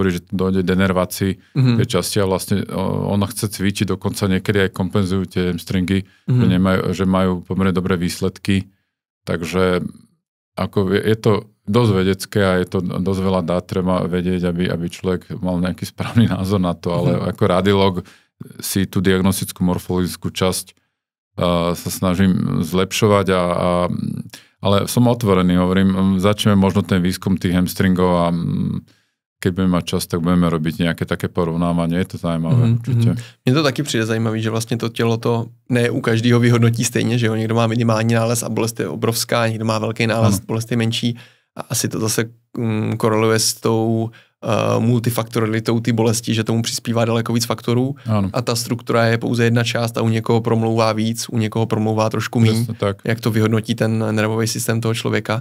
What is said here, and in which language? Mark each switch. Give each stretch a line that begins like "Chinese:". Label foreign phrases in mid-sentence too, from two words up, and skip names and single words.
Slovak: hovorí, že dojde denervácii tej časti a vlastne ona chce cvičiť, dokonca niekedy aj kompenzujú tie hamstringy, že majú pomerne dobré výsledky, takže ako je to dosť vedecké a je to dosť veľa dát, treba vedieť, aby človek mal nejaký správny názor na to, ale ako radiológ si tú diagnostickú morfologickú časť sa snažím zlepšovať ale som otvorený, hovorím, začneme možno ten výskum tých hamstringov a keď budeme mať čas, tak budeme robiť nejaké také porovnávanie, je to
Czech: zajímavé určitě. Mně to taky přijde zajímavý, že vlastně to tělo to ne u každého vyhodnotí stejně, že jo, někdo má minimální nález a bolest je obrovská, někdo má velký nález, bolest je menší a asi to zase koreluje s tou multifaktoralitou ty bolesti, že tomu přispívá daleko víc faktorů a ta struktura je pouze jedna část a u někoho promlouvá víc, u někoho promlouvá trošku míň, jak to vyhodnotí ten nervový systém toho člověka.